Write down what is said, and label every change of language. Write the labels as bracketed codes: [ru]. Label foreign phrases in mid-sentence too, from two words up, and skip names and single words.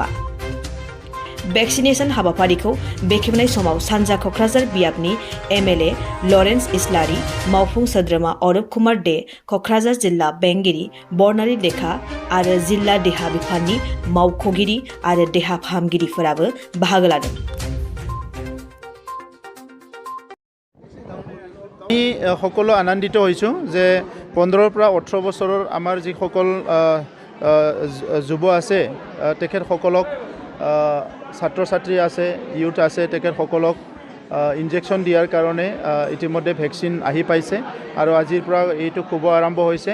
[brx] भेक्सिनेशन हाबाफारिखौ बेखेवनाय समाव सानजा क'क्राझार बियाबनि एमएलए लरेन्स इस्लारि, मावफुं सोद्रोमा अरूप कुमार दे, क'क्राझार जिल्ला बेंगिरि बर्नाली लेखा आरो जिल्ला देहा बिफाननि मावख'गिरि आरो देहा फाहामगिरिफोराबो बाहागो लादों। [as] আমি সকলো আনন্দিত হৈছোঁ যে 15ৰ পৰা 18 বছৰৰ আমাৰ যিসকল যুৱ আছে তেখেতসকলক ছাত্ৰ ছাত্ৰী আছে, ইউথ আছে, তেখেতসকলক ইনজেকশ্যন দিয়াৰ কাৰণে ইতিমধ্যে ভেকচিন আহি পাইছে আৰু আজিৰ পৰা এইটো শুভ আৰম্ভ হৈছে।